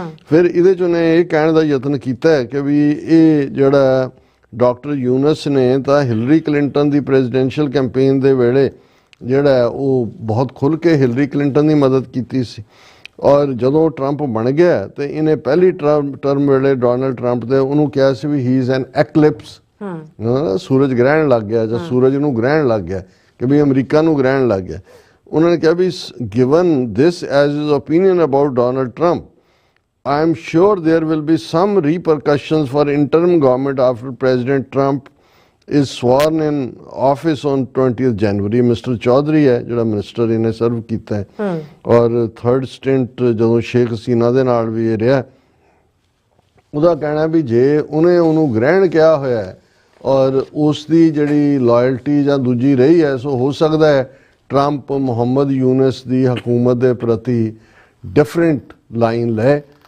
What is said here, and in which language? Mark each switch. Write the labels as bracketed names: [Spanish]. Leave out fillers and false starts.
[Punjabi] ਫਿਰ ਇਹਦੇ 'ਚ ਉਹਨੇ ਇਹ ਕਹਿਣ ਦਾ ਯਤਨ ਕੀਤਾ ਹੈ ਕਿ ਵੀ ਇਹ ਜਿਹੜਾ ਡਾਕਟਰ ਯੂਨਸ ਨੇ ਤਾਂ ਹਿਲਰੀ ਕਲਿੰਟਨ ਦੀ ਪ੍ਰੈਜ਼ੀਡੈਂਸ਼ੀਅਲ ਕੈਂਪੇਨ ਦੇ ਵੇਲੇ ਜਿਹੜਾ ਉਹ ਬਹੁਤ ਖੁੱਲ੍ਹ ਕੇ ਹਿਲਰੀ ਕਲਿੰਟਨ ਦੀ ਮਦਦ ਕੀਤੀ ਸੀ ਔਰ ਜਦੋਂ ਟਰੰਪ ਬਣ ਗਿਆ ਤੇ ਇਹਨੇ ਪਹਿਲੀ ਟਰਮ ਵੇਲੇ ਡੋਨਲਡ ਟਰੰਪ ਦੇ ਉਹਨੂੰ ਕਿਹਾ ਸੀ ਵੀ ਹੀ ਇਜ਼ ਐਨ ਐਕਲਿਪਸ, ਸੂਰਜ ਗ੍ਰਹਿਣ ਲੱਗ ਗਿਆ ਜਾਂ ਸੂਰਜ ਨੂੰ ਗ੍ਰਹਿਣ ਲੱਗ ਗਿਆ ਕਿ ਵੀ ਅਮਰੀਕਾ ਨੂੰ ਗ੍ਰਹਿਣ ਲੱਗ ਗਿਆ। ਉਹਨਾਂ ਨੇ ਕਿਹਾ ਵੀ [English] Given this as his opinion about Donald Trump I am sure there will be some repercussions for interim government after President Trump is sworn in office on 20th January। Mr. [Punjabi] Chaudhary है ਜਿਹੜਾ minister ਇਹਨੇ ਸਰਵ ਕੀਤਾ ਹੈ ਔਰ 3rd ਸਟਿੰਟ ਜਦੋਂ ਸ਼ੇਖ ਹਸੀਨਾ ਦੇ ਨਾਲ ਵੀ ਇਹ ਰਿਹਾ, ਉਹਦਾ ਕਹਿਣਾ ਵੀ ਜੇ ਉਹਨੂੰ ਗ੍ਰਹਿਣ ਕਿਹਾ ਹੋਇਆ ਹੈ ਔਰ ਉਸ ਦੀ ਜਿਹੜੀ ਲਾਇਲਟੀ ਜਾਂ ਦੂਜੀ ਰਹੀ ਹੈ, ਸੋ ਹੋ ਸਕਦਾ ਹੈ ਟਰੰਪ ਮੁਹੰਮਦ ਯੂਨਸ ਦੀ ਹਕੂਮਤ ਦੇ ਪ੍ਰਤੀ ਡਿਫਰੈਂਟ ਲਾਈਨ ਲੈ।